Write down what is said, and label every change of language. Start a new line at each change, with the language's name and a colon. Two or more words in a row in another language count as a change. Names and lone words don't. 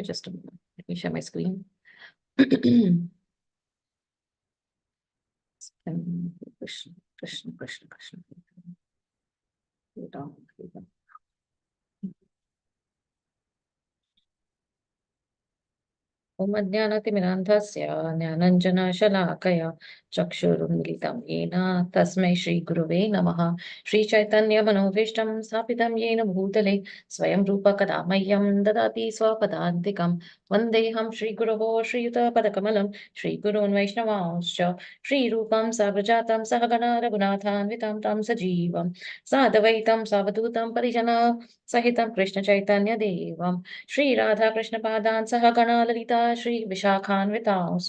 English: just let me share my screen. કૃષ્ણ કૃષ્ણ કૃષ્ણ કૃષ્ણ.
Sanskrit: ઓમ જ્ઞાનતિમિરાન્ધસ્ય જ્ઞાનંજનશલાકયા ચક્ષુરુન્મિલિतं येन तस्मै श्रीगुरवे नमः. श्रीचैतन्यमनोभीष्टं स्थापितं येन भूतले स्वयं रूप कदा मह्यं ददाति स्वपदान्तिकं. वन्देऽहं श्रीगुरोः श्रीयुतपदकमलं श्रीगुरून् वैष्णवांश्च श्रीरूपं साग्रजातं सहगण रघुनाथान्वितं तं सजीवं साद्वैतं सावधूतं परिजन सहितं कृष्णचैतन्यदेवं श्रीराधाकृष्णपादान् सहगण ललिता श्रीविशाखान्वितांश्च.